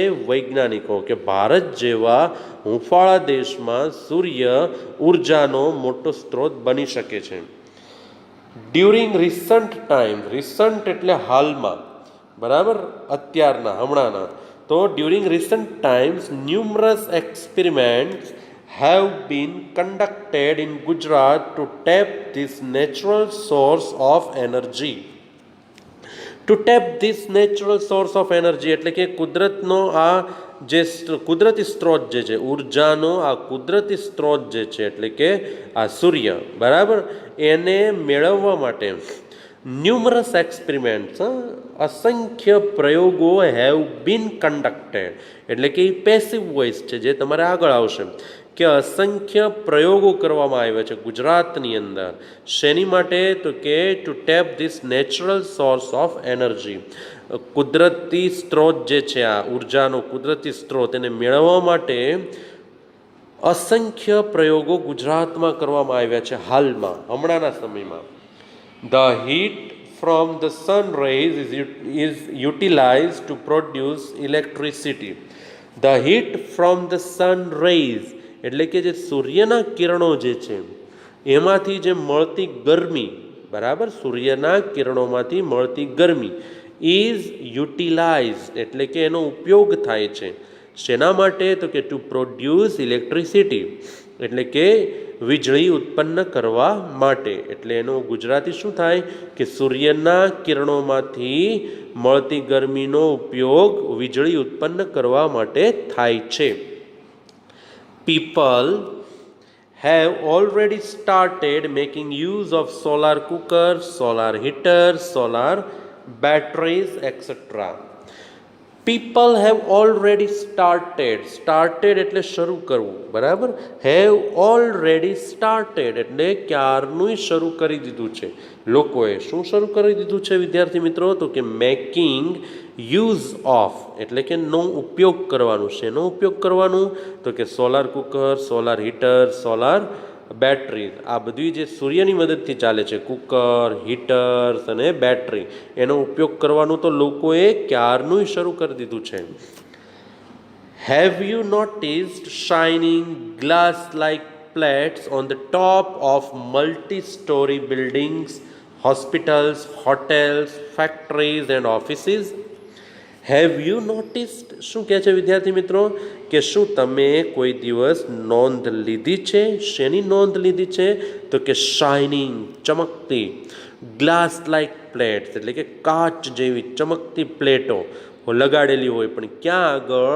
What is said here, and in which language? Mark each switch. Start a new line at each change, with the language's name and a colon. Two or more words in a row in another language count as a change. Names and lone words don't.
Gujarati: વૈજ્ઞાનિકો, કે ભારત જેવા હુંફાળા દેશમાં સૂર્ય ઉર્જાનો મોટો સ્ત્રોત બની શકે છે.
English: during recent time, recent
Gujarati: એટલે હાલમાં, બરાબર? અત્યારના, હમણાંના. તો
English: during recent times numerous experiments have been conducted in Gujarat to tap this natural source of energy. To tap this natural source of energy
Gujarati: એટલે કે કુદરતનો આ જે કુદરતી સ્ત્રોત જે છે, ઉર્જાનો આ કુદરતી સ્ત્રોત જે છે, એટલે કે આ સૂર્ય, બરાબર, એને મેળવવા માટે
English: numerous experiments,
Gujarati: અસંખ્ય પ્રયોગો
English: have been conducted,
Gujarati: એટલે કે એ
English: passive voice
Gujarati: છે જે તમારે આગળ આવશે, કે અસંખ્ય પ્રયોગો કરવામાં આવ્યા છે ગુજરાતની અંદર. શેની માટે? તો કે
English: to tap this natural source of energy,
Gujarati: કુદરતી સ્ત્રોત જે છે, આ ઉર્જાનો કુદરતી સ્ત્રોત, એને મેળવવા માટે અસંખ્ય પ્રયોગો ગુજરાતમાં કરવામાં આવ્યા છે હાલમાં, હમણાંના સમયમાં.
English: The heat from the sun rays is utilized to produce electricity. The heat from the sun rays
Gujarati: એટલે કે જે સૂર્યના કિરણો જે છે એમાંથી જે મળતી ગરમી, બરાબર, સૂર્યના કિરણોમાંથી મળતી ગરમી
English: is utilized
Gujarati: એટલે કે એનો ઉપયોગ થાય છે. શેના માટે? તો કે
English: to produce electricity
Gujarati: એટલે કે વીજળી ઉત્પન્ન કરવા માટે. એટલે એનું ગુજરાતી શું થાય? કે સૂર્યના કિરણોમાંથી મળતી ગરમીનો ઉપયોગ વીજળી ઉત્પન્ન કરવા માટે થાય છે.
English: People have already started making use of solar cookers, solar heaters, solar batteries, etc. people have already started
Gujarati: એટલે શરૂ કરવું, બરાબર.
English: have already started
Gujarati: એટલે ક્યારનું શરૂ કરી દીધું છે. લોકોએ શું શરૂ કરી દીધું છે વિદ્યાર્થી મિત્રો? તો કે
English: making use of
Gujarati: એટલે કે નો ઉપયોગ કરવાનું. શેનો ઉપયોગ કરવાનું? તો કે
English: solar cooker, solar heater, solar battery.
Gujarati: આ બધી જે સૂર્યની મદદથી ચાલે છે, કુકર, હીટર્સ અને બેટરી, એનો ઉપયોગ કરવાનું તો લોકોએ ક્યારનું શરૂ કરી દીધું છે.
English: have you noticed shining glass like plates on the top of multi-story buildings, hospitals, hotels, factories and offices? have you noticed
Gujarati: શું કહે છે વિદ્યાર્થી મિત્રો? કે શું તમે કોઈ દિવસ નોંધ લીધી છે? શેની નોંધ લીધી છે? તો કે શાઇનિંગ ચમકતી,
English: glass like plates
Gujarati: એટલે કે કાચ જેવી ચમકતી પ્લેટો લગાડેલી હોય, પણ ક્યાં આગળ?